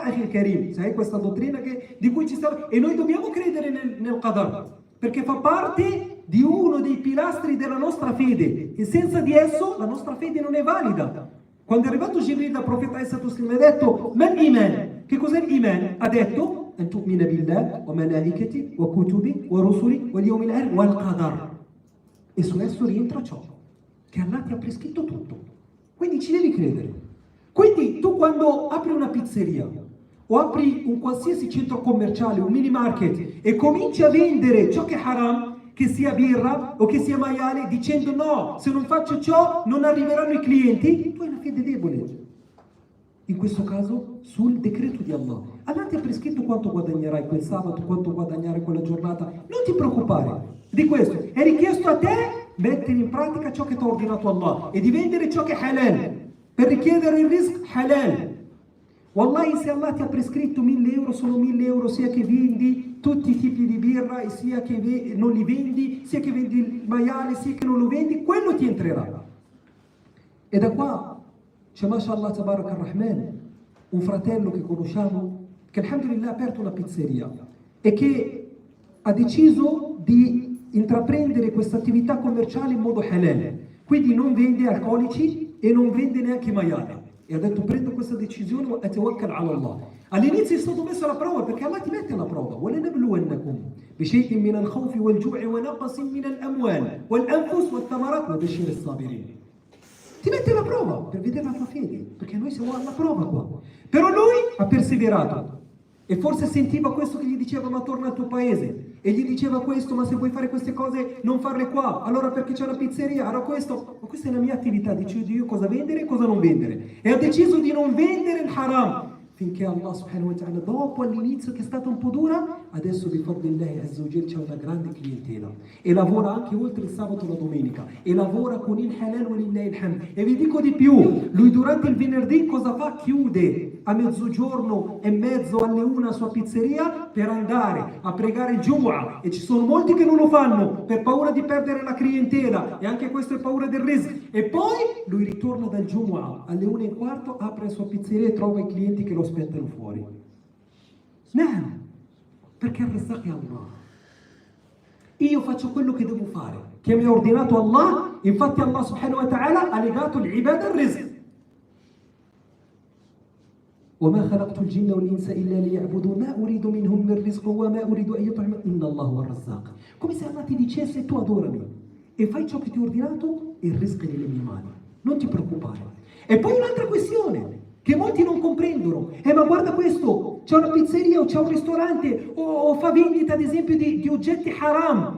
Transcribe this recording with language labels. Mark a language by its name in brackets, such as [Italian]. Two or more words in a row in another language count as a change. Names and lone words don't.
[Italian] Akhil Karim, sai questa dottrina di cui ci stiamo... E noi dobbiamo credere nel qadar, perché fa parte di uno dei pilastri della nostra fede, e senza di esso la nostra fede non è valida. Quando è arrivato Jibril dal profeta ha detto [Arabic] "ما الإيمان?" [Italian] Che cos'è l'iman? Ha detto [Arabic] "أن تؤمن بالله وملائكته وكتبه ورسله واليوم الآخر والقدر". [Italian] E su esso rientra ciò che Allah ti ha prescritto tutto. Quindi ci devi credere. Quindi tu quando apri una pizzeria o apri un qualsiasi centro commerciale, un mini market, e cominci a vendere ciò che è haram, che sia birra o che sia maiale, dicendo no, se non faccio ciò non arriveranno i clienti, tu hai una fede debole. In questo caso sul decreto di Allah. Allah ti ha prescritto quanto guadagnerai quel sabato, quanto guadagnerai quella giornata. Non ti preoccupare di questo. È richiesto a te mettere in pratica ciò che ti ha ordinato Allah e di vendere ciò che è halal, per richiedere il [Arabic] رزق حلال. [Italian] Wallahi, se Allah ti ha prescritto 1.000 euro, sono 1.000 euro, sia che vendi tutti i tipi di birra, e sia che non li vendi, sia che vendi il maiale, sia che non lo vendi, quello ti entrerà. E da qua c'è, [Arabic] ما شاء الله تبارك الرحمن, [Italian] un fratello che conosciamo, che alhamdulillah ha aperto una pizzeria e che ha deciso di intraprendere questa attività commerciale in modo halal. Quindi non vende alcolici e non vende neanche maiale. E ha detto prendo questa decisione e [Arabic] توكل على الله. [Italian] All'inizio è stato messo alla prova, perché Allah ti mette alla prova. [Arabic] وَلَنَبْلُوَنَّكُمْ بِشَيْءٍ مِنَ الْخَوْفِ وَالْجُوعِ وَنَقْصٍ مِنَ الْأَمْوَالِ وَالْأَنفُسِ وَالثَّمَرَاتِ وَبَشِّرِ الصَّابِرِينَ. [Italian] Ti mette alla prova per vedere la tua fede, perché noi siamo alla prova qua. Però lui ha perseverato e forse sentiva questo che gli diceva ma torna al tuo paese, e gli diceva questo, ma se vuoi fare queste cose non farle qua, allora perché c'è una pizzeria, allora questo, ma questa è la mia attività, decido io cosa vendere e cosa non vendere, e ha deciso di non vendere il haram, finché Allah [Arabic] سبحانه وتعالى, [Italian] dopo all'inizio che è stata un po' dura, adesso [Arabic] بفضل الله عز وجل [Italian] c'è una grande clientela e lavora anche oltre il sabato e la domenica e lavora con il halal [Arabic] ولله الحمد. [Italian] E vi dico di più, lui durante il venerdì cosa fa? Chiude a mezzogiorno e mezzo, alle 1 la sua pizzeria per andare a pregare il Jumu'ah, e ci sono molti che non lo fanno per paura di perdere la clientela, e anche questo è paura del rizq. E poi lui ritorna dal Jumu'ah alle 1:15, apre la sua pizzeria e trova i clienti che lo aspettano fuori. No, perché il rizq è Allah. Io faccio quello che devo fare, che mi ha ordinato Allah. Infatti Allah [Arabic] سبحانه وتعالى [Italian] ha legato l'ibada al rizq. [Arabic] وما خلقت الجن والإنس إلا ليعبدون ما أريد منهم من رزق وما أريد أن يطعمون إن الله هو الرزاق. [Italian] Come se Allah ti dicesse tu adorami e fai ciò che ti ho ordinato e il rizq è nelle mie mani, non ti preoccupare. E poi un'altra questione che molti non comprendono. Ma guarda questo, c'è una pizzeria o c'è un ristorante o fa vendita ad esempio di oggetti haram.